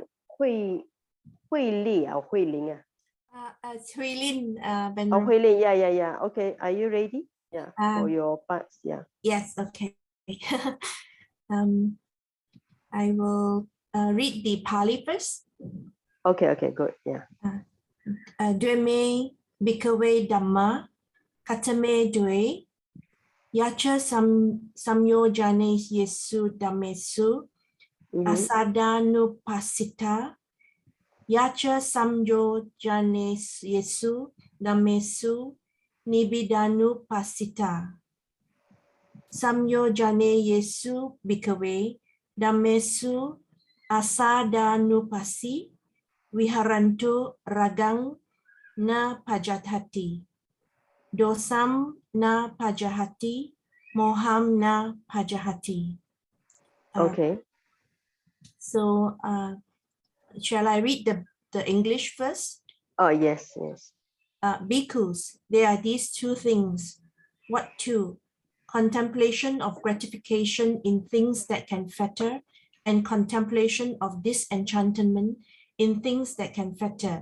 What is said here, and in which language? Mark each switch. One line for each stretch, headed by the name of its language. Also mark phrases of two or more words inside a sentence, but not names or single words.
English: Hui Li or Hui Ling? Hui Lin. Hui Lin, yeah. Okay, are you ready? Yeah, for your parts, yeah. Yes, okay. I will read the Pali first. Okay, good, yeah.
Pali: Dweme bhikkhave dhamma katame dwe yacha samyo jane yesu dhammesu asadanupasita yacha samyo jane yesu dhammesu nibidanupasita samyo jane yesu bhikkhave dhammesu asadanupasi viharantu ragang na pajatati. dosam na pajahati, moham na pajahati.
English: Okay. So shall I read the English first? Oh, yes, yes. Bhikkhus, there are these two things. What two? Contemplation of gratification in things that can fetter, and contemplation of disenchantment in things that can fetter.